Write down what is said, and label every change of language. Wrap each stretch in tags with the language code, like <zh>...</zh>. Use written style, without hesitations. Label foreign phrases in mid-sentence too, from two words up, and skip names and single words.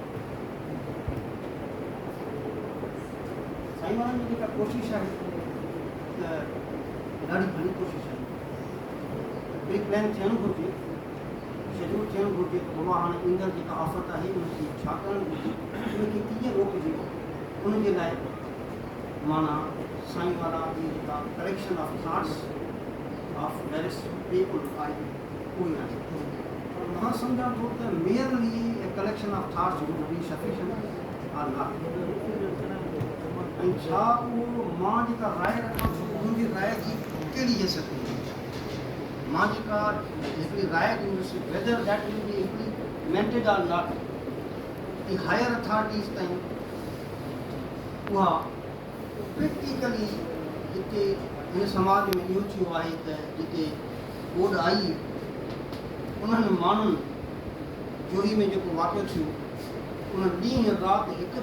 <sd>साईं वारनि जी जेका कोशिशि आहे त ॾाढी घणी कोशिशि आहे।</sd> <en>pre plan</en> <sd>थियणु घुरिजे शेड्यूल थियणु घुरिजे त बाबा हाणे ईंदड़ जेका आफ़त आहे उनखे छा करणु घुरिजे उनखे कीअं रोकिजे उनजे लाइ माना साईं वारा जी जेका</sd> <en>collection of thoughts of various people</en> <sd>आहे उहे आहे। पर मां सम्झां थो त</sd> <en>merely collection of thoughts would be sufficient or not.</en> <sd>ऐं छा उहो मां जेका राय रखां थो मुंहिंजी राय जी कहिड़ी हैसियत हूंदी मां जेका हिकिड़ी राय ॾींदुसि</sd> <en>whether that will be implemented or not the higher authorities</en> <sd>ताईं उहा प्रैक्टिकली हिते हिन समाज में इहो थियो आहे त जिते ॿोॾ आई उन्हनि माण्हुनि जोरी में जेको वाक़ियो थियो उन्हनि ॾींहुं राति हिकु</sd>